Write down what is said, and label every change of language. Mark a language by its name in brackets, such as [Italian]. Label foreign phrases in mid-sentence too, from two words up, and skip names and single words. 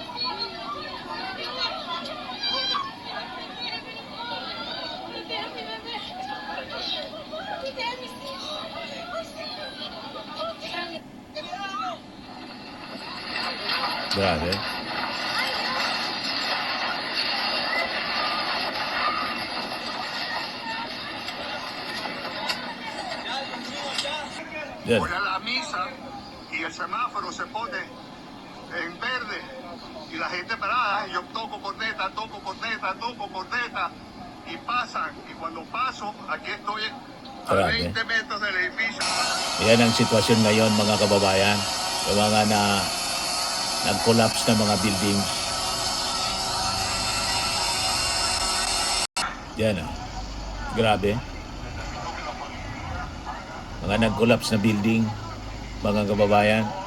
[Filipino] Grabe. Yan. [Spanish] Voy a la misa y el semáforo se pone en verde y la gente parada, yo toco corneta y pasan, y cuando paso, aquí estoy a [Filipino] Grabe. [Spanish] 20 metros del edificio. [Filipino] Yan ang sitwasyon ngayon, mga kababayan. Yung mga nag-collapse na mga buildings. Yan o. Grabe. Mga nag-collapse na building, mga kababayan.